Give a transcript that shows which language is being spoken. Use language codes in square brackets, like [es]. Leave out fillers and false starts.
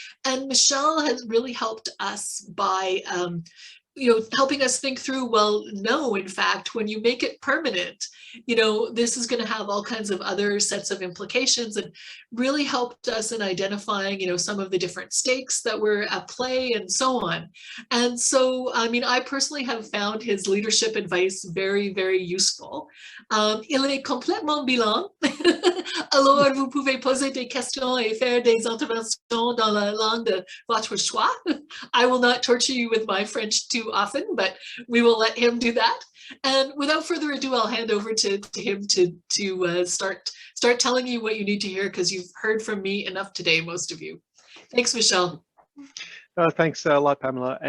[en] And Michel has really helped us by helping us think through, well, no, in fact, when you make it permanent, this is going to have all kinds of other sets of implications, and really helped us in identifying, some of the different stakes that were at play and so on. And so, I mean, I personally have found his leadership advice very, very useful. [fr] Il est complètement bilingue. Alors, vous pouvez poser des questions et faire des interventions dans la langue de votre choix. [en] I will not torture you with my French too often, but we will let him do that. And without further ado, I'll hand over to him to start telling you what you need to hear, because you've heard from me enough today, most of you. Thanks, Michel. Thanks a lot, Pamela.